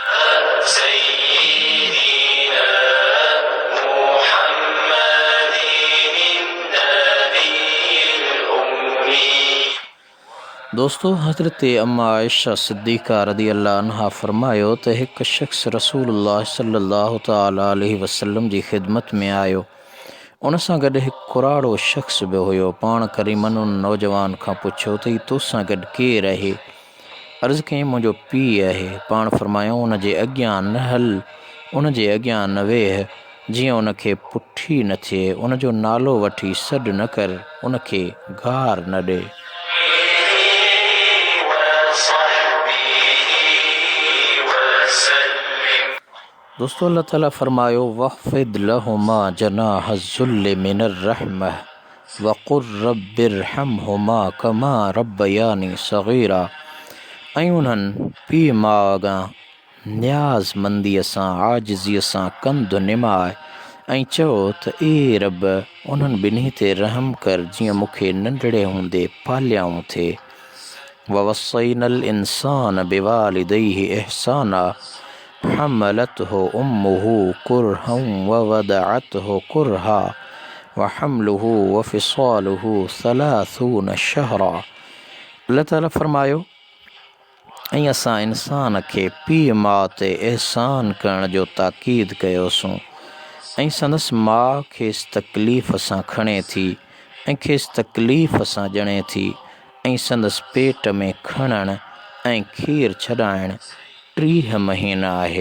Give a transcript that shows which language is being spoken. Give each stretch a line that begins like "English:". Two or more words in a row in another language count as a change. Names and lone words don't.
Sindhi: दोस्तों, हज़रत अम्मा आयशा सिद्दीक़ा
Arabic: رضي الله عنها
Sindhi: फ़रमायो त हिकु शख़्स रसूलुल्लाह
Arabic: صلى الله تعالى عليه وسلم
Sindhi: जी ख़िदमत में आयो। उन सां गॾु हिकु कुराड़ो शख़्स बि हुयो। पाण करीमन उन नौजवान खां पुछियो त ही तोसां गॾु केरु आहे? अर्ज़ु कयईं मुंहिंजो पीउ आहे। पाण फ़रमायो उन जे अॻियां न हल, उन जे अॻियां न वेह, जीअं उन खे पुठी न थिए। उन जो नालो वठी सॾु न कर, उन खे घार न ॾे। दोस्तों, अल्लाह ताला फ़रमायो
Arabic: واخفض لهما جناح الذل من الرحمة وقل رب ارحمهما كما ربياني صغيرا.
Sindhi: ऐं उन्हनि पीउ माउ अॻां न्याज़मंदीअ सां आजिज़ीअ सां कंधु निमाए ऐं चओ त ए रब, उन्हनि ॿिन्ही ते रहम कर जीअं मूंखे नंढड़े हूंदे पालियाऊं थे।
Arabic: ووصينا الإنسان بوالديه إحسانا حملته أمه كرها ووضعته كرها وحمله وفصاله ثلاثون شهرا.
Sindhi: अल्लाह ताला फ़रमायो ऐं असां इंसान खे पीउ माउ ते एहसान करण जो ताक़ीद कयोसीं ऐं संदसि माउ खेसि तकलीफ़ सां खणे थी ऐं खेसि तकलीफ़ सां ॼणे थी ऐं संदसि पेट में खणणु ऐं खीर छॾाइणु 30 महीना आहे।